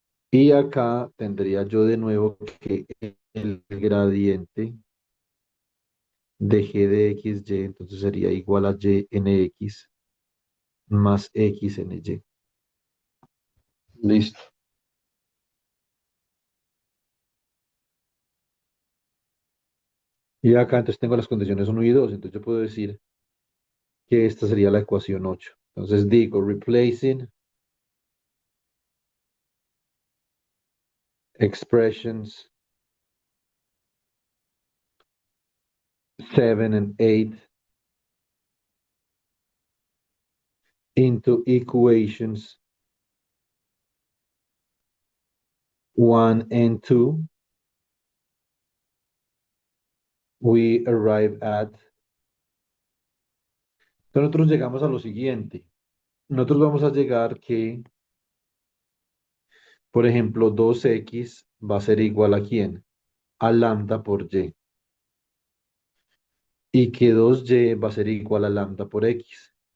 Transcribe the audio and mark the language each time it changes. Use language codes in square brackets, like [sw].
[es] Y acá tendría yo de nuevo que el gradiente de g de xy, entonces sería igual a y nx más x ny. Listo. Y acá entonces tengo las condiciones uno y 2, entonces yo puedo decir que esta sería la ecuación 8. Entonces digo, [en] replacing expressions 7 and 8 into equations 1 and 2, we arrive at. [es] Entonces nosotros llegamos a lo siguiente. Nosotros vamos a llegar que, por ejemplo, 2x va a ser igual a ¿quién? A lambda por y. Y que 2y va a ser igual a lambda por x.